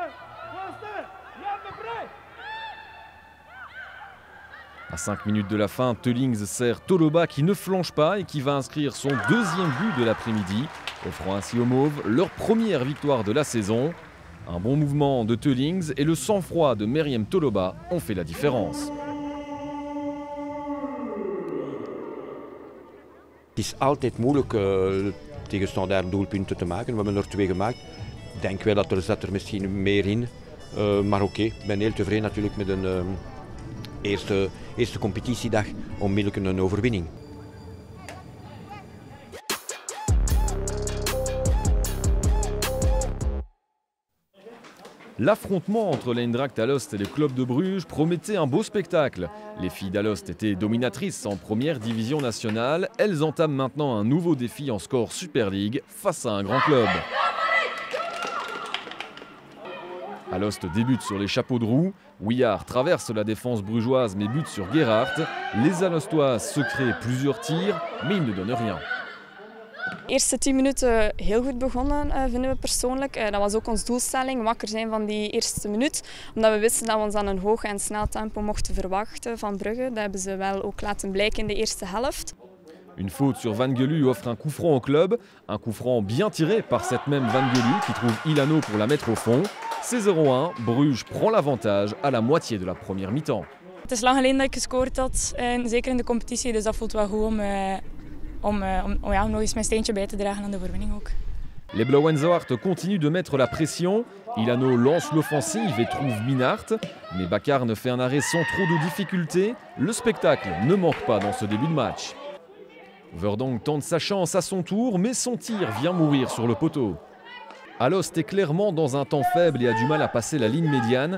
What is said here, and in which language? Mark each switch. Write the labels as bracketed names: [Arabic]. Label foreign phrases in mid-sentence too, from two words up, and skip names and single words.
[French] À 5 minutes de la fin, Teulings sert Toloba qui ne flanche pas et qui va inscrire son deuxième but de l'après-midi, offrant ainsi aux Mauves leur première victoire de la saison. Un bon mouvement de Teulings et le sang-froid de Mariam Toloba ont fait la différence. [Dutch] Het is altijd moeilijk tegen Standaard doelpunten te maken. We hebben er 2 gemaakt. Ik denk wel dat zat er misschien meer in. Maar oké, ik ben heel tevreden natuurlijk met een eerste competitiedag onmiddellijk een overwinning. [French] L'affrontement entre l'Eindracht Alost et le club de Bruges promettait un beau spectacle. Les filles d'Alost étaient dominatrices en première division nationale. Elles entament maintenant un nouveau défi en Score Super League face à un grand club. Alost débute sur les chapeaux de roue. Ouillard traverse la défense brugeoise mais bute sur Gerhardt. Les Alostoises se créent plusieurs tirs, mais ils ne donnent rien. [Dutch] De eerste 10 minuten heel goed begonnen, vinden we persoonlijk. Dat was ook onze doelstelling, wakker zijn van die eerste minuut. Omdat we wisten dat we ons aan een hoog en snel tempo mochten verwachten van Brugge. Dat hebben ze wel ook laten blijken in de eerste helft. [French] Une faute sur Van Gelu offre un coup franc au club. Un coup franc bien tiré par cette même Van Gelu qui trouve Ilano pour la mettre au fond. C'est 0-1, Bruges prend l'avantage à la moitié de la première mi-temps. [Dutch] Het het is lang geleden dat ik gescoord had, zeker in de competitie. Dus dat voelt wel goed om nog eens mijn steentje bij te dragen aan de overwinning ook. [French] Les Blauwen-Zwart continuent de mettre la pression. Ilano lance l'offensive et trouve Minnaert. Mais Bacarne fait un arrêt sans trop de difficultés. Le spectacle ne manque pas dans ce début de match. Verdonk tente sa chance à son tour, mais son tir vient mourir sur le poteau. Alost est clairement dans un temps faible et a du mal à passer la ligne médiane.